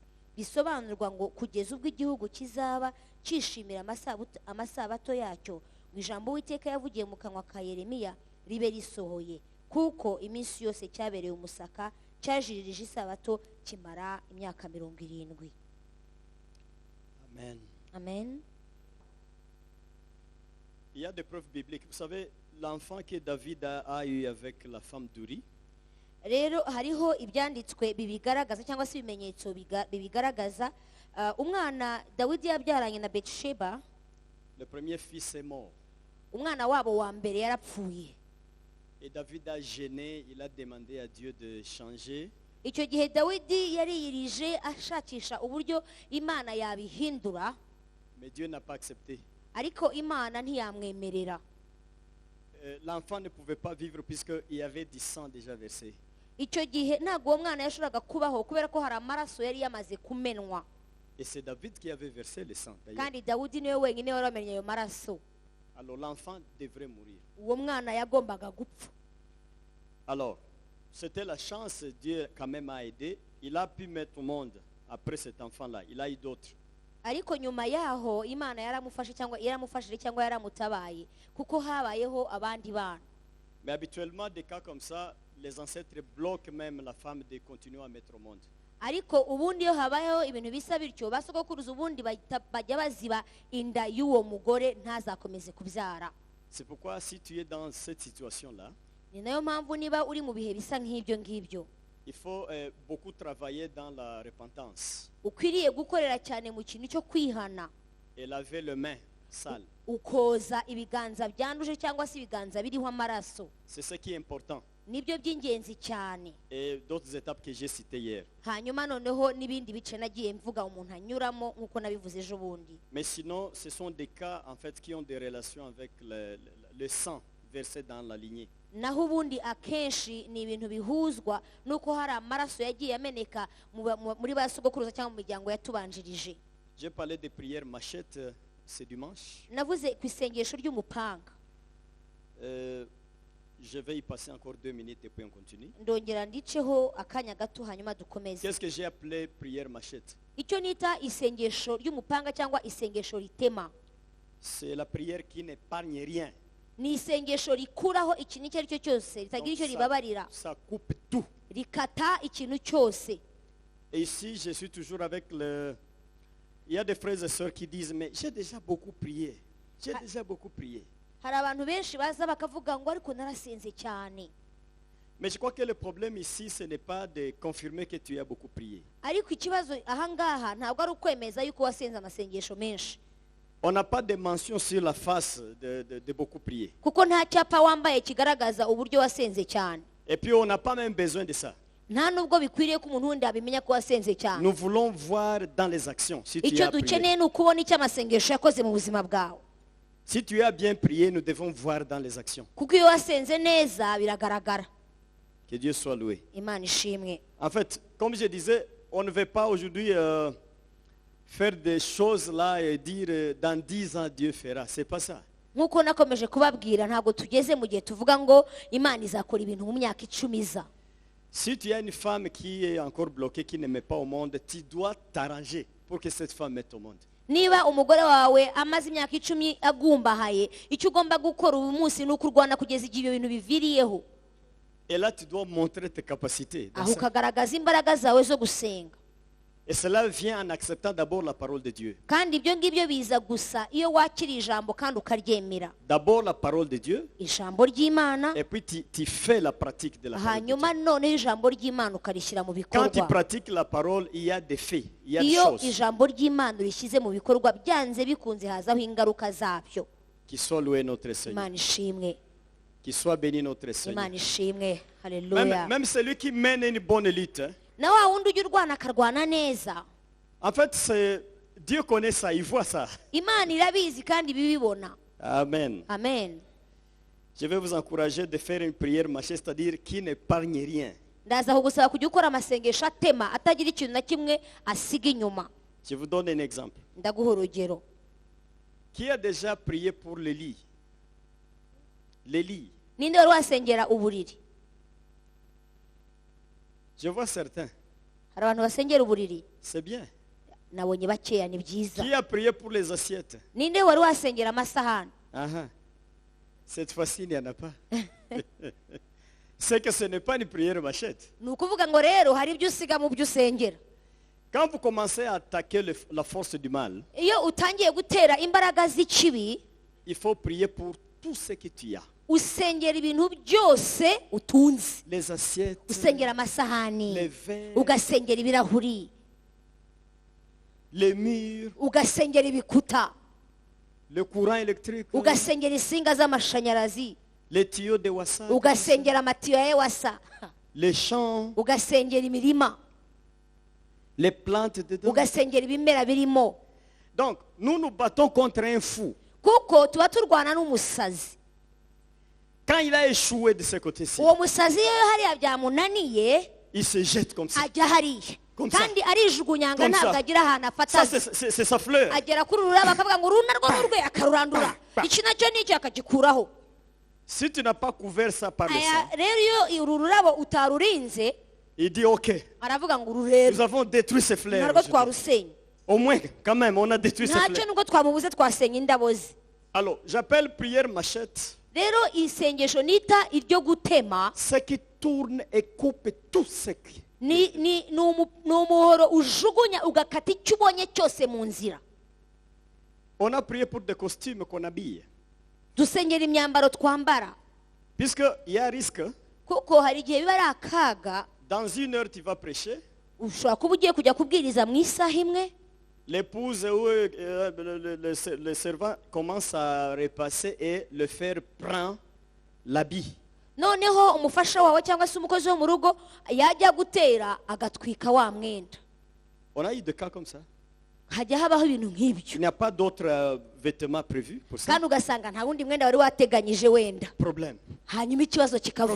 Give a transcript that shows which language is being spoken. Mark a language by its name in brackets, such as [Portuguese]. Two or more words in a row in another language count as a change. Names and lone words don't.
[Kinyarwanda] Bisobanurwa ngo kugeza ubwo igihugu kizaba cyishimira amasabato yacyo, ngo ijambo Uwiteka yavugiye mu kanwa ka Yeremiya ribe risohoye, kuko iminsi yose cyabereye umusaka, cyajiririje isabato, kimara imyaka 70. Amen. Amen. [French] Il y a des preuves bibliques. Vous savez, l'enfant que David a eu avec la femme d'Uri, [Kinyarwanda] Rero hariho ibyanditswe bibigaragaza cyangwa se ibimenyetso bibigaragaza. Umwana Dawidi yabyaranye na Betsheba, [French] le premier fils est mort. [Kinyarwanda] umwana wabo wa mbere yarapfuye. [French] Et David a gêné, il a demandé à Dieu de changer. [Kinyarwanda] Icyo gihe Dawidi yariyirije ashakisha uburyo Imana yabihindura, [French] Mais Dieu n'a pas accepté. [Kinyarwanda] ariko Imana ntiyamwemerera. [French] L'enfant ne pouvait pas vivre puisqu'il y avait du sang déjà versé. [Kinyarwanda] Icyo gihe ntabwo uwo mwana yashoboraga kubaho kubera ko hari amaraso yari yamaze kumenwa, [French] Et c'est David qui avait versé le sang d'ailleurs. [Kinyarwanda] kandi Dawidi niwe wenyine wari wamenye ayo maraso. [French] Alors l'enfant devrait mourir. [Kinyarwanda] Uwo mwana yagombaga gupfa. [French] Alors, c'était la chance, Dieu quand même a aidé. Il a pu mettre au monde après cet enfant-là. Il a eu d'autres. [Kinyarwanda] Ariko nyuma yaho Imana yaramufashije cyangwa yaramutabaye, kuko habayeho abandi bana. [French] Mais habituellement, des cas comme ça, les ancêtres bloquent même la femme de continuer à mettre au monde. [Kinyarwanda] Ariko ubundi iyo habayeho ibintu bisa bityo, basogokuruza ubundi bajya baziba inda y'uwo mugore ntazakomeze kubyara. [French] C'est pourquoi si tu es dans cette situation-là, [Kinyarwanda] Ni nayo mpamvu niba uri mu bihe bisa nk'ibyo ngibyo, [French] il faut beaucoup travailler dans la repentance [Kinyarwanda] ukwiriye gukorera cyane mu kintu cyo kwihana, [French] et laver les mains sales. [Kinyarwanda] ukoza ibiganza byanduje cyangwa se ibiganza biriho amaraso. [French] C'est ce qui est important. [Kinyarwanda] Nibyo by'ingenzi cyane. [French] Et d'autres étapes que j'ai citées hier. [Kinyarwanda] Hanyuma noneho n'ibindi bice nagiye mvuga umuntu anyuramo nk'uko nabivuze ejo bundi. [French] Mais sinon, ce sont des cas en fait qui ont des relations avec le sang versé dans la lignée. [Kinyarwanda] Naho ubundi akenshi ni ibintu bihuzwa nuko hari amaraso yagiye ameneka muri ba sogokuruza cyangwa mu miryango yatubanjirije. [French] J'ai parlé de prières machette ce dimanche. [Kinyarwanda] Navuze ku isengesho ry'umupanga. [French] Je vais y passer encore 2 minutes et puis on continue. [Kinyarwanda] Ndongera ndiceho akanya gato hanyuma dukomeze. [French] Qu'est-ce que j'ai appelé prière machette? [Kinyarwanda] Icyo nita isengesho ry'umupanga cyangwa isengesho ritema. [French] C'est la prière qui n'épargne rien. [Kinyarwanda] Ni isengesho rikuraho ikintu icyo ari cyo cyose, ritagira icyo ribabarira. [French] Ça coupe tout. [Kinyarwanda] Rikata ikintu cyose. [French] Et ici, je suis toujours avec le... Il y a des frères et sœurs qui disent, mais j'ai déjà beaucoup prié. J'ai déjà beaucoup prié. [Kinyarwanda] hari abantu benshi baza bakavuga ngo ariko narasenze cyane. [French] Mais je crois que le problème ici, ce n'est pas de confirmer que tu as beaucoup prié. [Kinyarwanda] Ariko ikibazo ahangaha ntabwo ari ukwemeza yuko wasenze amasengesho menshi. [French] On n'a pas de mention sur la face de beaucoup prier. [Kinyarwanda] Kuko nta cyapa wambaye kigaragaza uburyo wasenze cyane. [French] Et puis on n'a pas même besoin de ça. [Kinyarwanda] Nta nubwo bikwiriye ko umuntu wundi abimenya ko wasenze cyane. [French] Nous voulons voir dans les actions si tu [Kinyarwanda] Icyo [French] as prié. [Kinyarwanda] dukeneye ni ukubona icyo amasengesho yakoze mu buzima bwawe. [French] Si tu as bien prié, nous devons voir dans les actions. [Kinyarwanda] Kuko iyo wasenze neza biragaragara. [French] Que Dieu soit loué. [Kinyarwanda] Imana ishimwe. [French] En fait, comme je disais, on ne veut pas aujourd'hui faire des choses là et dire dans 10 ans Dieu fera. C'est pas ça. [Kinyarwanda] Nkuko nakomeje kubabwira ntabwo tugeze mu gihe tuvuga ngo Imana izakora ibintu mu myaka 10 iza. [French] Si tu as une femme qui est encore bloquée, qui ne met pas au monde, tu dois t'arranger pour que cette femme mette au monde. [Kinyarwanda] Niba umugore wawe amaze imyaka 10 agumbahaye, icyo ugomba gukora uyu munsi ni ukurwana kugeza igihe ibyo bintu biviriyeho. [French] Et là, tu dois montrer tes capacités. [Kinyarwanda] Aho ukagaragaza imbaraga zawe zo gusenga. [French] Et cela vient en acceptant d'abord la parole de Dieu. [Kinyarwanda] Kandi ibyo ngibyo biza gusa iyo wakira ijambo kandi ukaryemera. [French] D'abord la parole de Dieu. [Kinyarwanda] Ijambo ry'Imana. [French] Et puis tu fais la pratique de la parole de Dieu. [Kinyarwanda] Hanyuma noneho ijambo ry'Imana ukarishyira mu bikorwa. [French] Quand tu pratiques la parole, il y a des faits, il y a des [Kinyarwanda] Iyo [French] choses. [Kinyarwanda] ijambo ry'Imana urishyize mu bikorwa byanze bikunze hazaho ingaruka zabyo. [French] Qui soit loué notre Seigneur. [Kinyarwanda] Imana ishimwe. [French] Qui soit béni notre Seigneur. [Kinyarwanda] Imana ishimwe. Haleluya. [French] Même celui qui mène une bonne lutte. Hein. [Kinyarwanda] Na wa wundi ujya urwana akarwana neza. [French] En fait, Dieu connaît ça, il voit ça. [Kinyarwanda] Imana irabizi kandi bibibona. Amen. Amen. [French] Je vais vous encourager de faire une prière mâchée, c'est-à-dire qui n'épargne rien. [Kinyarwanda] Ndaza kugusaba kujya ukora amasengesho atema atagira ikintu na kimwe asiga inyuma. [French] Je vous donne un exemple. [Kinyarwanda] Ndaguha urugero. [French] Qui a déjà prié pour le lit? Le lit. [Kinyarwanda] Ninde wari wasengera uburiri? [French] Je vois certains. [Kinyarwanda] Hari abantu basengera uburiri. [French] C'est bien. [Kinyarwanda] Nabonye bakeya ni byiza. [French] Qui a prié pour les assiettes? [Kinyarwanda] Ninde wari wasengera amasahani? [French] Cette fois-ci, il n'y en a pas. C'est que ce n'est pas une prière machette. [Kinyarwanda] Ni ukuvuga ngo rero hari ibyo usiga mu byo usengera. [French] Quand vous commencez à attaquer la force du mal, [Kinyarwanda] Iyo utangiye gutera imbaraga z'ikibi, [French] il faut prier pour tout ce que tu as. [Kinyarwanda] usengera ibintu byose utunze. [French] Les assiettes, [Kinyarwanda] Usengera amasahani, [French] les verres, [Kinyarwanda] ugasengera ibirahuri, [French] les murs, [Kinyarwanda] ugasengera ibikuta, [French] le courant électrique, [Kinyarwanda] ugasengera insinga z'amashanyarazi, [French] les tuyaux de WhatsApp, [Kinyarwanda] ugasengera amatiyo ya Ewasa, [French] les champs, [Kinyarwanda] ugasengera imirima, [French] les plantes dedans. [Kinyarwanda] ugasengera ibimera birimo. [French] Donc, nous nous battons contre un fou. [Kinyarwanda] Kuko tuba turwana n'umusazi. [French] Quand il a échoué de ce côté-ci, [Kinyarwanda] Uwo musazi iyo hariya byamunaniye [French] il se jette comme ça. [Kinyarwanda] ajya hariya. [French] Comme ça. [Kinyarwanda] Kandi arijugunyanga [French] Comme ça. [Kinyarwanda] ntabwo agira ahantu [French] Ça, [Kinyarwanda] afata. [French] c'est sa fleur. [Kinyarwanda] Agera kuri ururabo akavuga ngo uru narwo n'urwe akarurandura. Iki nacyo n'iki akagikuraho. [French] Si tu n'as pas couvert ça par le [Kinyarwanda] Aya [French] sang, [Kinyarwanda] rero iyo uru rurabo utarurinze [French] il dit ok, [Kinyarwanda] aravuga ngo uru rero [French] nous avons détruit ces fleurs. [Kinyarwanda] narwo twarusenye. [French] Au moins, quand même, on a détruit ces [Kinyarwanda] Ntacyo [French] fleurs. [Kinyarwanda] nubwo twamubuze twasenya indabo ze. [French] Alors, j'appelle prière machette [Kinyarwanda] Rero isengesho nita iryo gutema [French] ce qui tourne et coupe tout ce qui. [Kinyarwanda] ni umuhoro ujugunya ugakata icyo ubonye cyose mu nzira. [French] On a prié pour des costumes qu'on habille. [Kinyarwanda] Dusengera imyambaro twambara. [French] Puisqu'il y a un risque, [Kinyarwanda] Kuko hari igihe biba ari akaga. [French] dans 1 heure tu vas prêcher, [Kinyarwanda] Ushobora kuba ugiye kujya kubwiriza mu isaha imwe, [French] l'épouse ou le servant commence à repasser et le fer prend l'habit. [Kinyarwanda] noneho umufasha wawe cyangwa se umukozi wo mu rugo yajya gutera agatwika wa mwenda. [French] On a eu des cas comme ça. [Kinyarwanda] Hajya habaho ibintu [French] Il [Kinyarwanda] nk'ibyo. [French] n'y a pas d'autres vêtements prévus pour ça. [Kinyarwanda] Kandi ugasanga nta wundi mwenda wari wateganyije wenda. [French] Problème. [Kinyarwanda] Hanyuma ikibazo kikavuka.